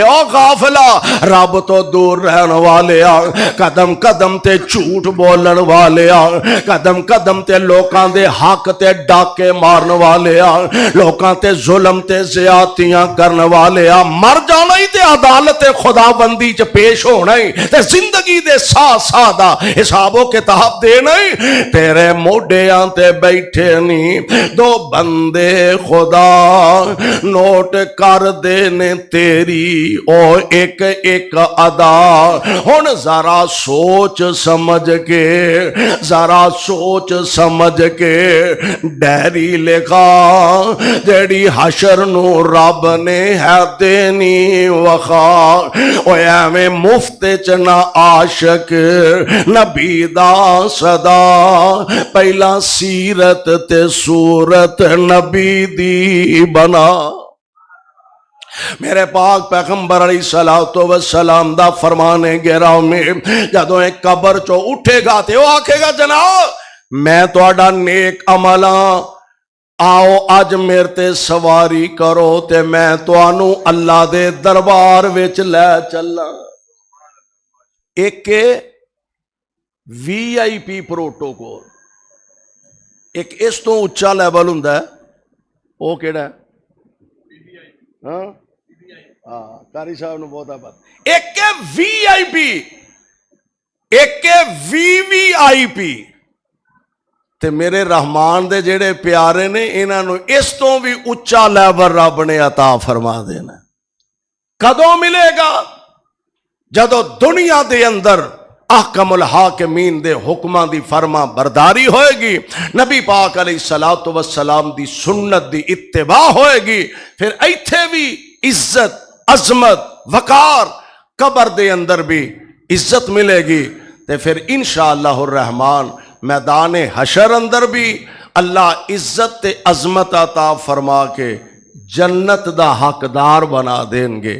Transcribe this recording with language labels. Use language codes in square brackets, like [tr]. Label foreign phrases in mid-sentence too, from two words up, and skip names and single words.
[pa] او غافلہ رب تو دور رہن والے قدم قدم تے جھوٹ بولن والے، قدم قدم تے لوکاں دے حق تے ڈاکے مارن والے، لوکاں تے ظلم تے زیادتیاں کرن والے، مر جانا ہی تے عدالت خدا بندی چ پیش ہونا ہی تے زندگی دے ساتھ دا حساب و کتاب دینا ہی، تیرے موڈیاں تے بیٹھے نہیں دو بندے خدا، نوٹ کر دینے تیری او ایک ایک ادا۔ ہن ذرا سوچ سمجھ کے، ذرا سوچ سمجھ کے ڈیری لکھا جیڑی حشر نو رب نے ہے دینی وخا، او ایویں مفت چ نہ عاشق نبی دا صدا، پہلا سیرت تے صورت نبی دی بنا۔ میرے پاک پیغمبر [ar] علیہ السلام [pa] دا فرمانے گرامی جدوں ایک قبر چو اٹھے گا تے وہ آکھے گا جناب میں تہاڈا نیک عملاں، آؤ اج میرے تے سواری کرو تے میں تانوں اللہ دے دربار وچ لے چلاں۔ ایک VIP پروٹوکول، ایک اس تو اچا لیول ہوندا ہے، وہ کیڑا ہے؟ ہاں قاری صاحب نے بہت پتا۔ ایک VIP، ایک VVIP، تے میرے رحمان دے جڑے پیارے نے انہاں نو اس تو بھی اچا لیول رب نے عطا فرما دینا۔ کدوں ملے گا؟ جدو دنیا دے اندر [ar] احکم الحاکمین [pa] دے حکماں دی فرما برداری ہوئے گی، نبی پاک [ar] علیہ السلام [pa] دی سنت دی اتباع ہوئے گی، پھر ایتھے بھی عزت، عظمت، وقار، قبر دے اندر بھی عزت ملے گی، تے پھر [ar] انشاءاللہ الرحمن [pa] میدان حشر اندر بھی اللہ عزت تے عظمت عطا فرما کے جنت دا حقدار بنا دیں گے۔